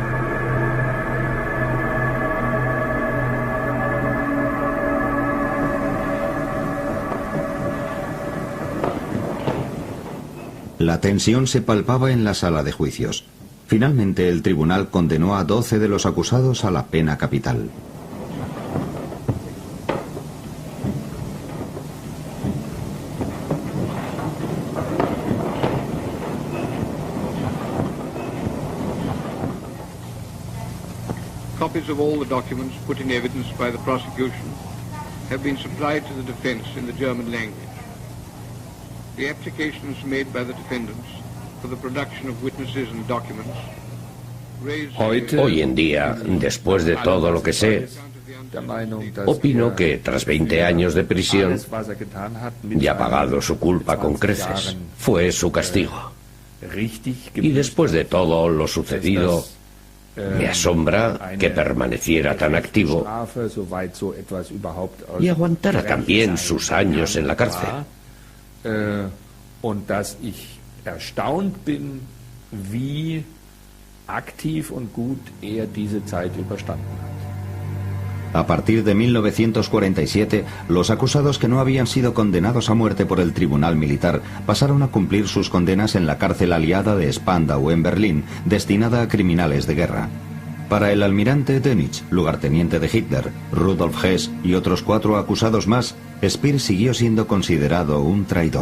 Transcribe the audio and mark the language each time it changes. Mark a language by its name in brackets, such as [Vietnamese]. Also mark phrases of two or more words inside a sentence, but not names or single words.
[Spanish] La tensión se palpaba en la sala de juicios. Finalmente, el tribunal condenó a 12 de los acusados a la pena capital. [English] Copies of all the documents put in evidence by the prosecution have been supplied to the defense in the German language. The applications made by the defendants for the production of witnesses and documents raise... [Spanish] Hoy en día, después de todo lo que sé, opino que tras 20 años de prisión y ha pagado su culpa con creces, fue su castigo. Y después de todo lo sucedido, me asombra que permaneciera tan activo y aguantara también sus años en la cárcel. [German] Und dass ich erstaunt bin, wie aktiv und gut diese Zeit überstanden hat. [Spanish] A partir de 1947, los acusados que no habían sido condenados a muerte por el tribunal militar pasaron a cumplir sus condenas en la cárcel aliada de Spandau en Berlín, destinada a criminales de guerra. Para el almirante Dönitz, lugarteniente de Hitler, Rudolf Hess y otros 4 acusados más, Speer siguió siendo considerado un traidor.